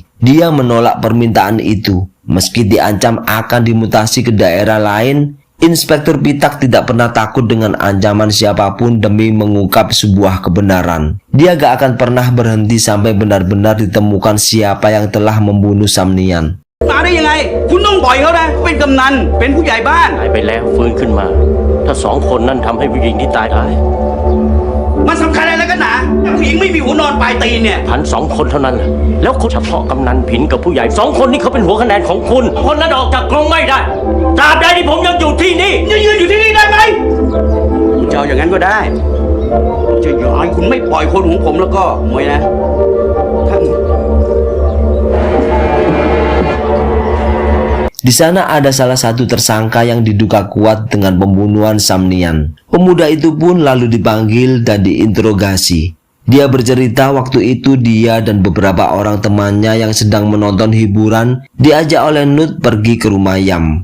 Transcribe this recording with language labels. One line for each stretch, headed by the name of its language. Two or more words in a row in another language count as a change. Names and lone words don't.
Indonesian: Dia menolak permintaan itu. Meski diancam akan dimutasi ke daerah lain, Inspektur Pitak tidak pernah takut dengan ancaman siapapun demi mengungkap sebuah kebenaran. Dia gak akan pernah berhenti sampai benar-benar ditemukan siapa yang telah membunuh Samnian.
Thai: มาได้ยังไง คุณต้องปล่อยเขานะ เป็นกำนัน เป็นผู้ใหญ่บ้าน ตายไปแล้วฟื้นขึ้นมา ถ้า2 คนนั้นทำให้ผู้หญิงที่ตายได้ มันสำคัญอะไรกันหนาถ้าผู้หญิงไม่มีหัวนอนปลายตีนเนี่ย พัน2 คนเท่านั้นแหละแล้วเฉพาะกำนันผินกับผู้ใหญ่2 คนนี้เขาเป็นหัวคะแนนของคุณ คนนั้นออกจากกรงไม่ได้ตราบใดที่ผมยังอยู่ที่นี่ ยังยืนอยู่ที่นี่ได้ไหมจะเอาอย่างนั้นก็ได้จะย้อนคุณไม่ปล่อยคนของผมแล้วก็มวยนะท่าน
Indonesian: Di sana ada salah satu tersangka yang diduga kuat dengan pembunuhan Samnian. Pemuda itu pun lalu dipanggil dan diinterogasi. Dia bercerita waktu itu dia dan beberapa orang temannya yang sedang menonton hiburan diajak oleh Nut pergi ke rumah Yam.